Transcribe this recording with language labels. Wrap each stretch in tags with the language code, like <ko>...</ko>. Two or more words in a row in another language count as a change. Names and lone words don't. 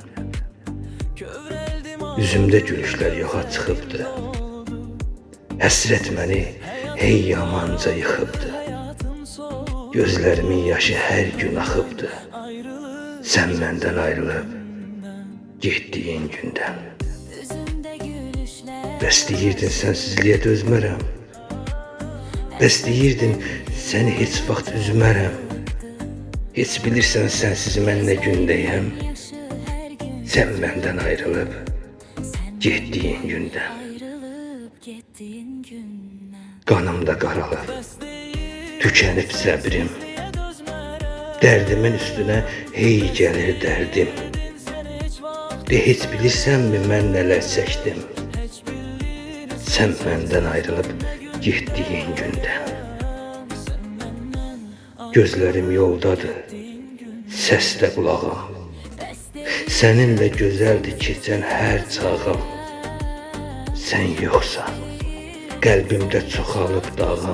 <az>Yüzümde gülüşler yoxa çıxıbdı. Həsrət məni hey yamanca yıxıbdı. Gözlerimin yaşı her gün axıbdı.</az> <tr>Sen benden ayrılıp gittiğin günden.</tr> <az>Bəs deyirdin sensizliğe dözmərəm. Bəs deyirdin səni heç vaxt üzmərəm. Heç bilirsən sensiz mən nə gündəyəm.</az> <tr>Sen benden ayrılıp gittiğin günden.</tr> <az>Qanımda qaralıb, tükənib səbrim. Dərdimin üstünə hey gəlir dərdim. De heç bilirsənmi mən nələr çəkdim.</az> <tr>Sen benden ayrılıp gittiğin günden.</tr> <az>Gözlerim yoldadır, səsdə qulağım.</az> <tr>Seninle güzeldi</tr> <az>keçən hər çağım. Sen yoxsan, qəlbimdə çoxalıb dağım.</az>